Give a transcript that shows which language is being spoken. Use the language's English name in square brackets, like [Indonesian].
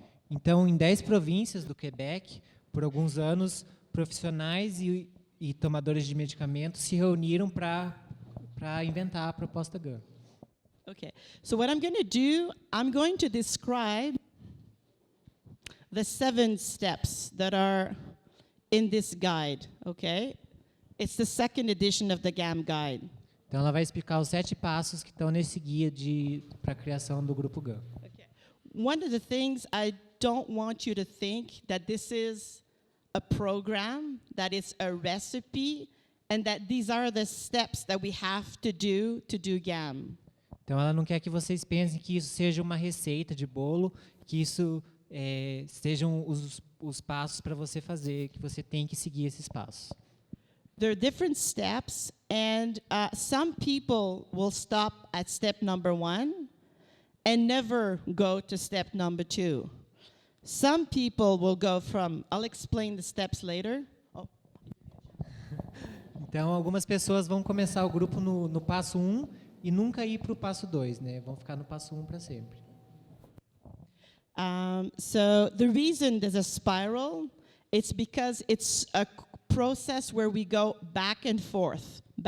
[Portuguese] Então, em 10 províncias do Quebec, por alguns anos, profissionais e tomadores de medicamentos se reuniram para inventar a proposta GAM. [English] Okay, so what I'm going to do, I'm going to describe the 7 steps that are in this guide, okay? It's the second edition of the GAM guide. [Portuguese] Então, ela vai explicar os 7 passos que estão nesse guia para a criação do grupo GAM. [English] Okay. One of the things I don't want you to think that this is a program, that it's a recipe, and that these are the steps that we have to do GAM. [Portuguese] Então, ela não quer que vocês pensem que isso seja uma receita de bolo, que isso sejam os passos para você fazer, que você tem que seguir esses passos. [English] There are different steps, and some people will stop at step number 1 and never go to step number 2. Some people will go from, I'll explain the steps later. Oh. [Portuguese] Então, algumas pessoas vão começar o grupo no passo 1 e nunca ir para o passo 2, né? Vão ficar no passo 1 para sempre. [English] So the reason there's a spiral, it's because it's a process where we go back and forth.